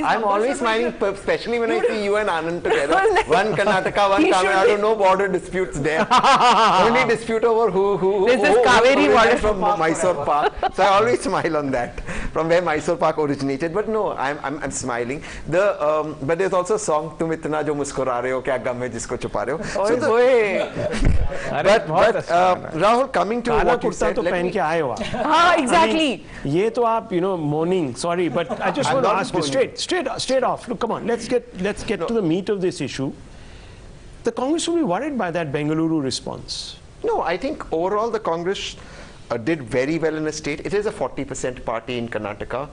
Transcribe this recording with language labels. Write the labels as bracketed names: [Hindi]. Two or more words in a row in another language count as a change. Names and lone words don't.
[English] I'm always smiling, especially when I see you and Anand together. One Karnataka, one Tamil Nadu, no border disputes there. Only dispute over who This is Kaveri water from Mysore Park. So I always smile on that, from where Mysore Park originated. But no, I'm smiling. But there's also a song, [Hindi] "तुम इतना जो मुस्कुरा रहे हो, क्या ग़म है जिसको छुपा रहे हो." [English] But Rahul, coming to what you said, exactly. [Hindi] ये तो आप [English] mourning, sorry, but I just want to ask you straight off. Look, come on, let's get to the meat of this issue. The Congress will be worried by that Bengaluru response. No, I think overall the Congress did very well in the state. It is a 40% party in Karnataka.